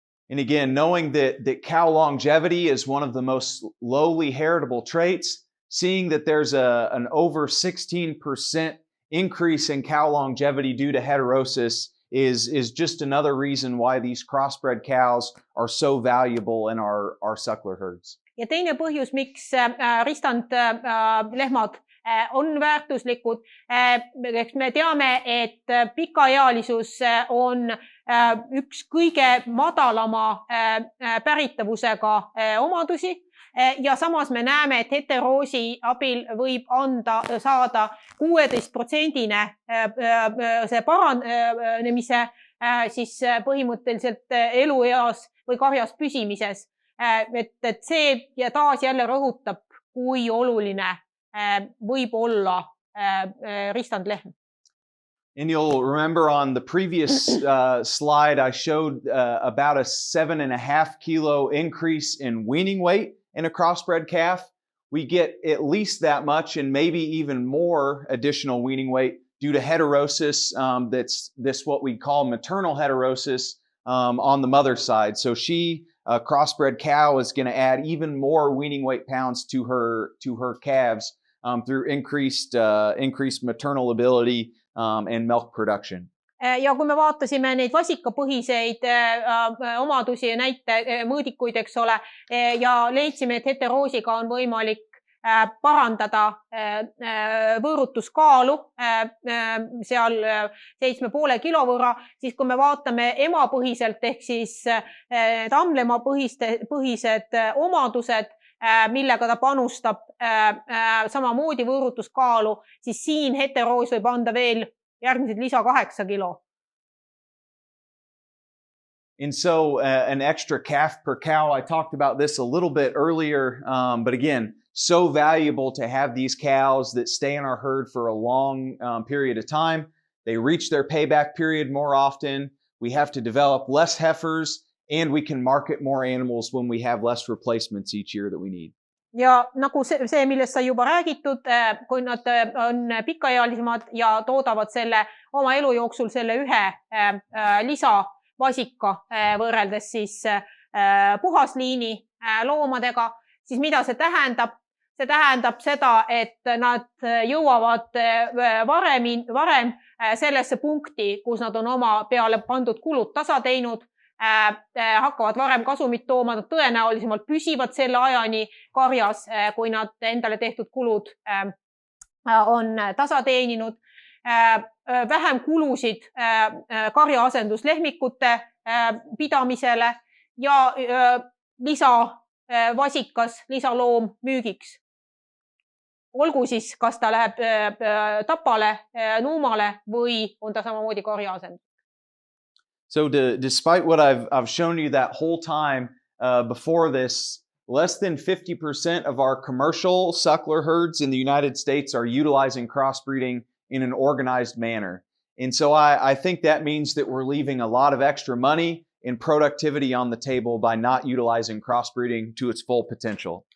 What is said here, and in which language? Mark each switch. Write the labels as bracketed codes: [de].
[en] And again, knowing that cow longevity is one of the most lowly heritable traits, seeing that there's an over 16% increase in cow longevity due to heterosis is just another reason why these crossbred cows are so valuable in our suckler herds. [et] Ja teine põhjus, miks ristandlehmad on väärtuslikud. Me teame, et pikaealisus on üks kõige madalama päritavusega omadusi ja samas me näeme, et heteroosi abil võib saada 16% see paranemise siis põhimõtteliselt elueas või karjas püsimises. Et see ja taas jälle rõhutab, kui oluline võib olla ristandlehm. [en] And you'll remember on the previous slide, I showed about a 7.5 kilo increase in weaning weight in a crossbred calf. We get at least that much and maybe even more additional weaning weight due to heterosis. That's this what we call maternal heterosis on the mother's side. So a crossbred cow is going to add even more weaning weight pounds to her calves through increased maternal ability and milk production. [et] Ja kui me vaatasime neid vasikapõhiseid omadusi ja mõõdikuid, eks ole, ja leidsime, et heteroosiga on võimalik parandada võõrutuskaalu seal 7,5 kilo võrra, siis kui me vaatame emapõhiselt ehk siis ammlehmapõhised omadused, millega ta panustab samamoodi võõrutuskaalu, siis siin heteroos võib anda veel järgmised lisa 8 kilo. [en] And so an extra calf per cow, I talked about this a little bit earlier, but again, so valuable to have these cows that stay in our herd for a long period of time. they reach their payback period more often, we have to develop less heifers, and we can market more animals when we have less replacements each year that we need. [et] Ja nagu see, millest sai juba räägitud, kui nad on pikaealisemad ja toodavad selle oma elu jooksul selle ühe lisavasika võrreldes siis puhasliini loomadega, siis mida see tähendab? See tähendab seda, et nad jõuavad varem sellesse punkti, kus nad on oma peale pandud kulud tasa teinud, hakkavad varem kasumit tooma, nad tõenäolisemalt püsivad selle ajani karjas, kui nad endale tehtud kulud on tasa teeninud, vähem kulusid karja asenduslehmikute pidamisele ja lisavasikas, lisaloom müügiks. Olgu siis, kas ta läheb tapale, nuumale või on ta samamoodi karja asendus. [en] So despite what I've shown you that whole time before this, less than 50% of our commercial suckler herds in the United States are utilizing crossbreeding in an organized manner. And so I think that means that we're leaving a lot of extra money and productivity on the table by not utilizing crossbreeding to its full potential.